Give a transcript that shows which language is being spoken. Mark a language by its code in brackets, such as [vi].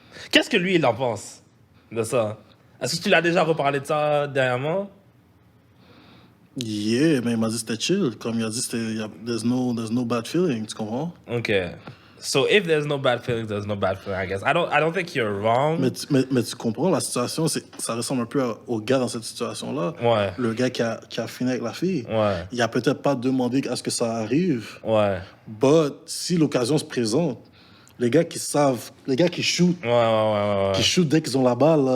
[fr] Qu'est-ce que lui, il en pense de ça? Est-ce que tu l'as déjà reparlé de ça dernièrement? Yeah, mais il m'a dit que c'était chill. Comme il a dit, [en] there's no bad feeling, [fr] tu comprends? OK. [en] So if there's no bad feelings, there's no bad feeling, I guess. I don't think you're wrong. [fr] Mais tu comprends, la situation, ça ressemble un peu au gars dans cette situation-là. Ouais. Le gars qui a fini avec la fille. Ouais. Il a peut-être pas demandé à ce que ça arrive. Ouais. But si l'occasion se présente, les gars qui shoot, Ouais. qui shoot dès qu'ils ont la balle, là,